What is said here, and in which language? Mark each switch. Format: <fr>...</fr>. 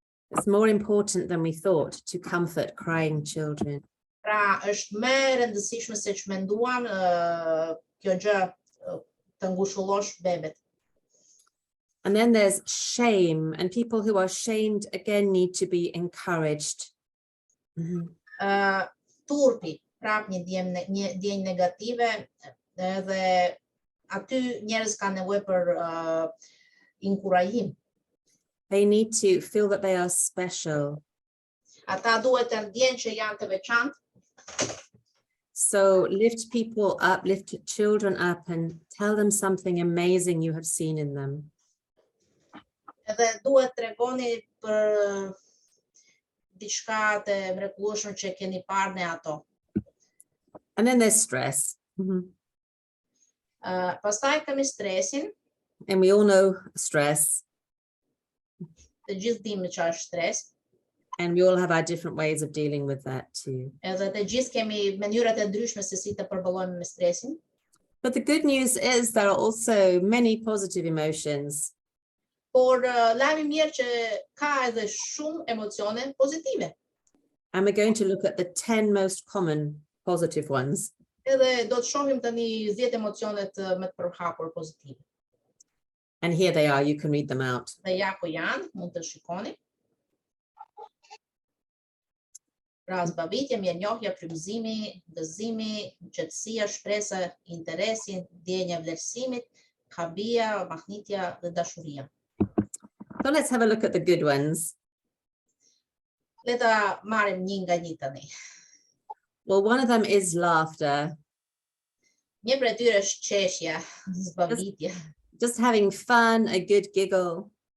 <en>It's more important than we thought to comfort crying children.</en> <sq>Pra është më e rëndësishme se që menduam kjo gjë të ngushëllosh bebet.</sq> <en>And then there's shame, and people who are shamed again need to be encouraged.</en> <sq>Turpi, prap një ndjenjë negative, dhe aty njerëz kanë nevojë për inkurajim.</sq> <en>They need to feel that they are special.</en> <sq>Ata duhet të ndjenë që janë të veçantë.</sq> <en>So lift people up, lift children up, and tell them something amazing you have seen in them.</en> <sq>Edhe duhet tregoni për diçka të mrekullueshme që keni parë në ato.</sq> <en>And then there's stress.</en> <sq>Pastaj kemi stresin,</sq> <en>And we all know stress,</en> <sq>të gjithë dimë që është stres,</sq> <en>and we all have our different ways of dealing with that too.</en> <sq>edhe të gjithë kemi mënyrat e ndryshme se si të përballojmë me stresin.</sq> <en>But the good news is there are also many positive emotions.</en> <sq>Por lajmi i mirë që ka edhe shumë emocione pozitive.</sq> <en>And we're going to look at the 10 most common positive ones.</en> <sq>Edhe do të shohim tani 10 emocionet më të përhapur pozitive.</sq> <en>And here they are, you can read them out.</en> <sq>Dhe ja ku janë, mund të shikoni. Pra zbavitje, mirënjohja, frymëzimi, gëzimi, qetësia, shpresa, interesi, ndjenja e vlerësimit, habia, mahnitja dhe dashuria.</sq> <en>So let's have a look at the good ones.</en> <sq>Le ta marrim një nga një tani.</sq> <en>Well, one of them is laughter,</en> <sq>Një prej tyre është qeshja, zbavitje.</sq> <en>just having fun, a good giggle.</en>